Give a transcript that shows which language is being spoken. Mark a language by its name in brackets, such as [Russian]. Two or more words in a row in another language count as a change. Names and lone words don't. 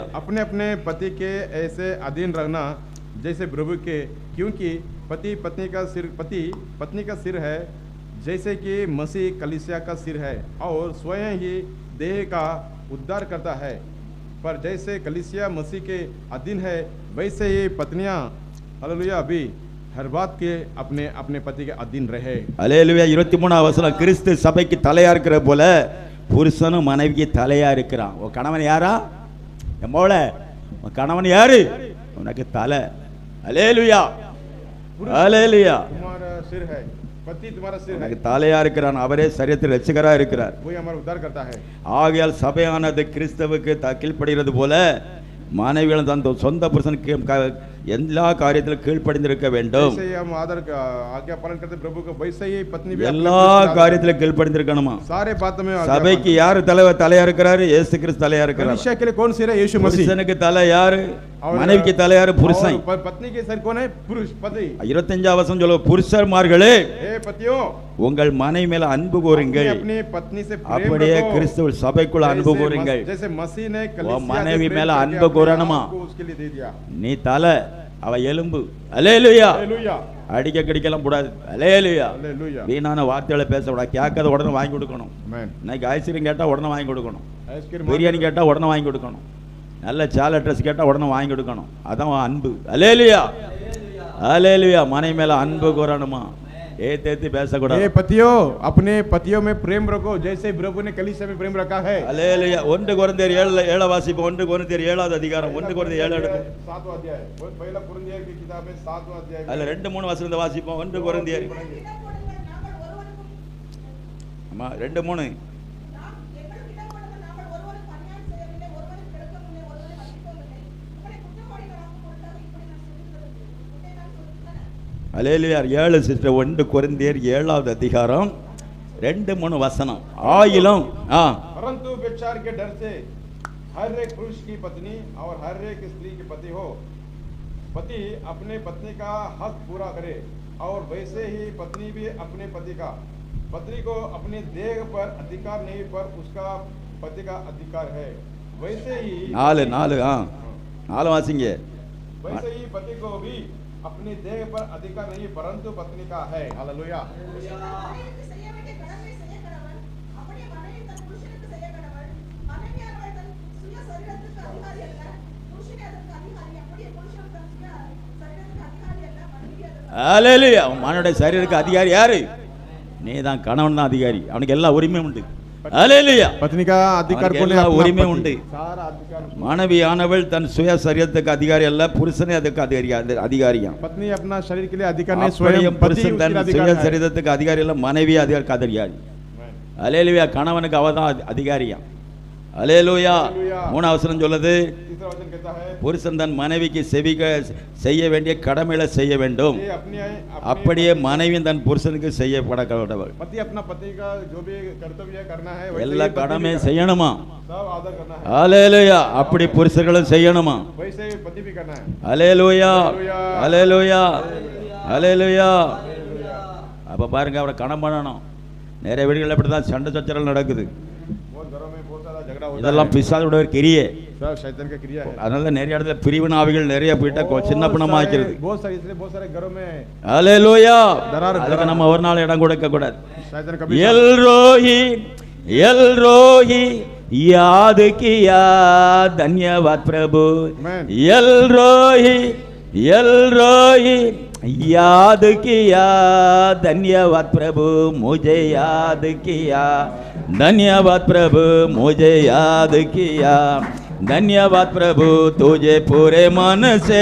[Hindi] अपने अपने पति के ऐसे अधीन रहना जैसे प्रभु के, क्योंकि पति पत्नी का सिर है, जैसे कि मसीह कलीसिया का सिर है और स्वयं ही देह का उद्धार करता है। पर जैसे कलीसिया मसीह के अधीन है, वैसे ही पत्नियां हालेलुया भी हर बात के अपने अपने पति के अधीन रहे। हालेलुया। [Tamil] 23 வசனம், கிறிஸ்து சபைக்கு தலையா இருக்கிற போல புருஷனும் மனைவிக்கு தலையா இருக்கிறான். உன் கணவன் யாரா? எம்மோல உன் கணவன் யாரு? உனக்கு தலை. அல்லேலூயா. அல்லேலூயா. [Hindi] तुम्हारा सिर है, पति तुम्हारा सिर है, [Tamil] உனக்கு தலையா இருக்கிறான். அவரே சரீரத்தில் ரட்சகரா இருக்கிறார். [Hindi] वही हमारा उद्धार करता है। [Tamil] ஆகையால் சபையானது கிறிஸ்தவுக்கு கீழ்ப்படுகிறது போல மனைவிகளும் தன் சொந்த புருஷனுக்கு எல்லா காரியத்திலும் கீழ்ப்படிந்திருக்க வேண்டும். [Hindi] जैसे हम आदर आज्ञा पालन करते प्रभु को, वैसे ही पत्नी भी [Tamil] எல்லா காரியத்திலும் கீழ்ப்படிந்திருக்கணுமா. [Hindi] सारे बातों में [Tamil] சபைக்கு யாரு தலையா இருக்கிறாரு? இயேசு கிறிஸ்து தலையா இருக்கிறார். [Hindi] कलीसिया के लिए कौन सिर है? यीशु मसीह। [Tamil] புருஷனுக்கு தலை யாரு? மனைவிக்கு தலை யாரு? புருஷன். [Hindi] और पत्नी के सिर कौन है? पुरुष पति। [Tamil] 25 வசனம் சொல்லுங்க, புருஷர்மார்களே [Hindi] हे पतियों, [Tamil] உங்கள் மனைவி மேல அன்பு கூறுங்கள், [Hindi] अपनी पत्नी से प्रेम [Tamil] அப்படியே [Hindi] रखो, [Tamil] கிறிஸ்துவ சபைக்குள்ள அன்பு கூறுங்கள். [Hindi] जैसे मसीह ने [Tamil] உன் [Hindi] कलीसिया [Tamil] மனைவி [Hindi] से [Tamil] மேல [Hindi] प्रेम [Tamil] அன்பு [Hindi] करके [Tamil] கூறணுமா. [Hindi] अपने आप को उसके लिए दे दिया। [Tamil] நீ தலை, அவ எலும்பு. அல்லேலூயா. [Hindi] हालेलुया [Tamil] அடிக்க கடிக்கலாம் கூடாது. அல்லேலூயா. [Hindi] हालेलुया [Tamil] வீணான வார்த்தைகளை பேசக்கூடாது. கேட்காத உடனே வாங்கி கொடுக்கணும். [Hindi] आमेन। [Tamil] இன்னைக்கு ஐஸ்கிரீம் கேட்டா உடனே வாங்கி கொடுக்கணும். [Hindi] आइसक्रीम [Tamil] பிரியாணி கேட்டா உடனே வாங்கி கொடுக்கணும். நல்ல சால ட்ரெஸ் கேட்டா உடனே வாங்கி கொடுக்கணும். அதான் அன்பு. அல்லேலூயா. அல்லேலூயா. மனைவி மேல அன்பு கூறணுமா. ஏத்தேத்தி பேசக்கூடாது. [Hindi] हे पतियों, अपने पतियों में प्रेम रखो जैसे प्रभु ने कलीसिया में प्रेम रखा है। [Tamil] அல்லேலூயா. 1 கொரிந்தியர் 7 வாசிப்போம். 1 கொரிந்தியர் 7வது அதிகாரம். 1 கொரிந்தியர் 7 எடுப்போம். [Hindi] 7वां अध्याय, वो पहला कुरिन्थियों की किताब में 7वां अध्याय [Tamil] அதுல 2-3 வசனத்தை வாசிப்போம். 1 கொரிந்தியர் ஆமா 2-3 அல்லேலூயா. 7 சிஸ்டர். 1 கொரிந்தியர் 7வது அதிகாரம் 2-3 வசனம். ஆயிலும் [Hindi] परंतु व्यभिचार के डर से हर एक पुरुष की पत्नी और हर एक स्त्री की पति हो, पति अपने पत्नी का हक पूरा करे और वैसे ही पत्नी भी अपने पति का। पत्नी को अपने देह पर अधिकार नहीं, पर उसका पति का अधिकार है। वैसे ही [Tamil] 4 வாசிங்க. [Hindi] वैसे ही पति को भी अपनी देह पर अधिकार नहीं परंतु पत्नी का है। हालेलुया। [Tamil] மனைவிக்கு செய்ய வேண்டிய கடமை செய்ய கடவன், அப்படியே மனைவி தன் புருஷனுக்கு செய்ய கடவள். மனைவியானவள் தன் சுய சரீரத்துக்கு அதிகாரி அல்ல, புருஷனே அதற்கு அதிகாரி. அப்படியே புருஷன் தன் சுய சரீரத்துக்கு அதிகாரி அல்ல, மனைவி அதற்கு ஹalleluya. அவனுடைய சரீரத்துக்கு அதிகாரி யாரு? நீ தான், கணவன் தான் அதிகாரி. அவனுக்கு எல்லா உரிமையும் உண்டு. ஹalleluya. [Hindi] पत्नी का अधिकार [Tamil] அவனுக்கு [Hindi] कौन है? [Tamil] எல்லா [Hindi] अपना [Tamil] உரிமையும் [Hindi] पति। [Tamil] உண்டு. [Hindi] सारा अधिकार। [Tamil] மனைவியானவள் தன் சுய சரீரத்துக்கு அதிகாரி அல்ல, புருஷனே அதுக்கு அதிகாரியாம். [Hindi] पत्नी अपना शरीर के लिए अधिकार नहीं, [Tamil] அப்படியே [Hindi] स्वयं पति [Tamil] புருஷன் தன் [Hindi] उसके [Tamil] சுய [Hindi] अधिकार है। [Tamil] சரீரத்துக்கு அதிகாரி அல்ல, மனைவி அதற்கு அதிகாரி. ஹalleluya. கணவனுக்கு அவதான் அதிகாரியாம். ஹalleluya. மூணாவது வசனம் சொல்லுது, [Hindi] तीसरा वचन कहता है [Tamil] புருஷன் தன் மனைவிக்கு செய்ய வேண்டிய கடமைகளை செய்ய வேண்டும். [Hindi] ये अपनी [Tamil] அப்படியே மனைவி தன் புருஷனுக்கு செய்யப்பட கடவுள். [Hindi] पति अपना पति का जो भी कर्तव्य करना है वैसे [Tamil] எல்லா [Hindi] ही पति [Tamil] கடமை [Hindi] भी करना है। [Tamil] செய்யணுமா? [Hindi] सब आदर करना है, [Tamil] ஹalleluya. அப்படி புருஷர்களும் செய்யணுமா? [Hindi] वैसे ही पति भी करना है। [Tamil] ஹalleluya. ஹalleluya. ஹalleluya. அப்ப பாருங்க, அவரை கணம் பண்ணணும். நிறைய வீடுகள் அப்படிதான் சண்டை சச்சரவு நடக்குது. [Hindi] बहुत घरों में बहुत सारा झगड़ा होता [Tamil] இதெல்லாம் [Hindi] है, [Tamil] பிசாசோட ஒரு கிரியே. [Hindi] सब शैतान का क्रिया है। [Tamil] அதனால நிறைய இடத்துல பிரிவின் ஆவிகள் நிறைய போயிட்டா சின்ன பணமா ஆக்கிறது. [Hindi] बहुत सारे इसलिए बहुत सारे घरों में [Tamil] ஹalleluya. [Hindi] दरार- [Tamil] அதுக்கு நம்ம ஒரு நாள் இடம் கொடுக்க கூடாது. [Hindi] शैतान कभी எல்ரோஹி எல்ரோஹி याद किया, धन्यवाद प्रभु। Amen. एलरोही याद किया, धन्यवाद प्रभु मुझे याद किया, धन्यवाद प्रभु मुझे याद किया, धन्यवाद प्रभु तुझे पूरे मन से